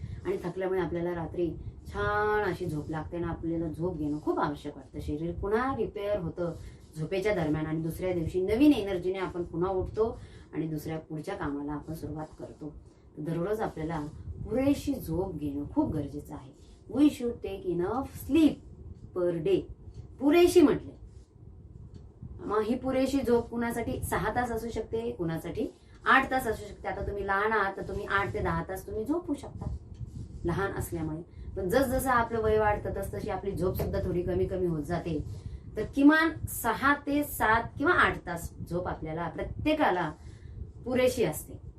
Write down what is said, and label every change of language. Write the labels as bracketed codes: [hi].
[mr] आणि थकल्यामुळे आपल्याला रात्री छान अशी झोप लागते ना, आपल्याला झोप घेणं खूप आवश्यक वाटतं. शरीर पुन्हा रिपेअर होतं झोपेच्या दरम्यान आणि दुसऱ्या दिवशी नवीन एनर्जीने आपण पुन्हा उठतो आणि पुढच्या कामाला आपण सुरुवात करतो. दररोज आपल्याला पुरेशी झोप घेणं खूप गरजेचं आहे. [en] We should take enough sleep per day. [mr] पुरेशी म्हटले. मग ही पुरेशी झोप कुणासाठी 6 तास असू शकते, कुणासाठी 8 तास असू शकते. आता तुम्ही लहान आहात तर तुम्ही 8 ते 10 तास तुम्ही झोपू शकता लहान असल्यामुळे. पण जसजसं आपलं वय वाढतं तसतशी आपली झोप सुद्धा थोडी कमी कमी होत जाते. तर किमान 6 ते 7 किंवा 8 तास झोप आपल्याला प्रत्येकाला पुरेशी असते.